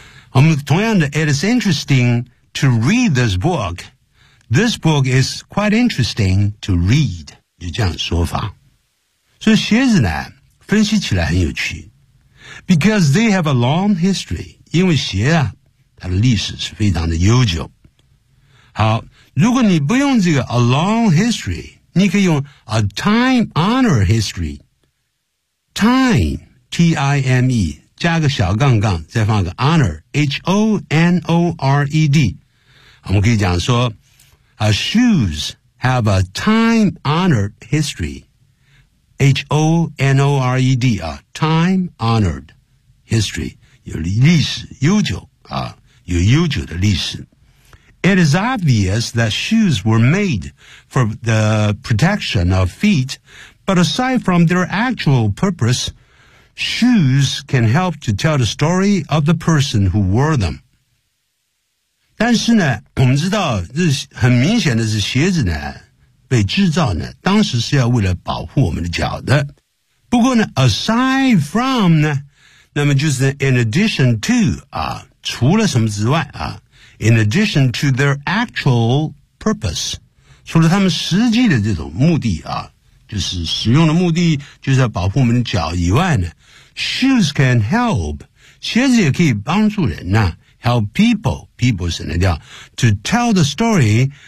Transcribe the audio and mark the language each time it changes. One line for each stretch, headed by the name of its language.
English: 我们同样的 It is interesting to read this book. This book is quite interesting to read. 就这样说法。
Chinese: 所以鞋子呢分析起来很有趣。
English: Because they have a long history.
Chinese: 因为鞋啊它的历史是非常的悠久。好，如果你不用这个 a long history, 你可以用 a time-honored history. Time, T-I-M-E, 加个小杠杠再放个 honor, H-O-N-O-R-E-D.
English: 我们可以讲说 shoes have a time-honored history.
Chinese: H-O-N-O-R-E-D, time-honored history, 有历史悠久啊，有悠久的历史。
English: It is obvious that shoes were made for the protection of feet, but aside from their actual purpose, shoes can help to tell the story of the person who wore them.
Chinese: 但是呢，我们知道，这很明显的是鞋子呢被制造呢，当时是要为了保护我们的脚的。不过呢 ，aside from 呢，那么就是 in addition to 啊，除了什么之外啊 ， in addition to their actual purpose，除了他们实际的这种目的啊，就是使用的目的就是要保护我们的脚以外呢 ， shoes can help，鞋子也可以帮助人呐 ， help people 省得掉 to tell the story。